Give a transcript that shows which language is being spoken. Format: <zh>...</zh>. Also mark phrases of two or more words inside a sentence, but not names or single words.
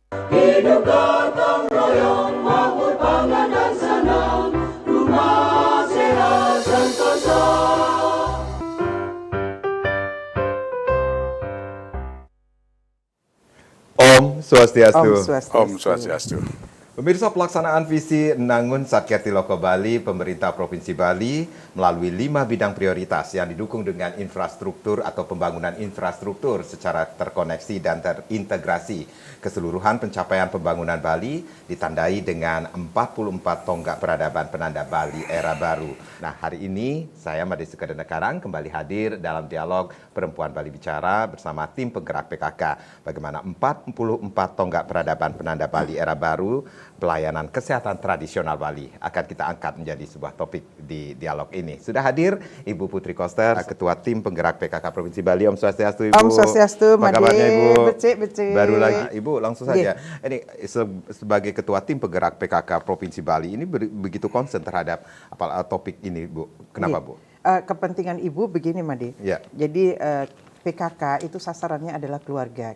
<id>Hidup gotong royong, makmur pangan dan senang, rumah sehat sentosa.</id> <ban>Om Swastiastu. Om Swastiastu.</ban> <id>Pemirsa, pelaksanaan visi Nangun Sakyati Loko Bali, pemerintah Provinsi Bali melalui 5 bidang prioritas yang didukung dengan infrastruktur atau pembangunan infrastruktur secara terkoneksi dan terintegrasi. Keseluruhan pencapaian pembangunan Bali ditandai dengan 44 tonggak peradaban penanda Bali era baru. Nah, hari ini saya Made Sukadana Karang kembali hadir dalam dialog Perempuan Bali Bicara bersama tim penggerak PKK. Bagaimana 44 tonggak peradaban penanda Bali era baru, pelayanan kesehatan tradisional Bali akan kita angkat menjadi sebuah topik di dialog ini. Sudah hadir Ibu Putri Koster, Ketua Tim Penggerak PKK Provinsi Bali.</id> <ban>Om Swastiastu,</ban> <id>Ibu.</id> <ban>Om Swastiastu,</ban> <id>Apa kabarnya, Ibu? Becik. Baru lagi, Ibu, langsung saja. Ini sebagai Ketua Tim Penggerak PKK Provinsi Bali, ini begitu concern terhadap topik ini, Bu. Kenapa, Bu? Kepentingan Ibu begini, Made. Ya. Jadi PKK itu sasarannya adalah keluarga.</id>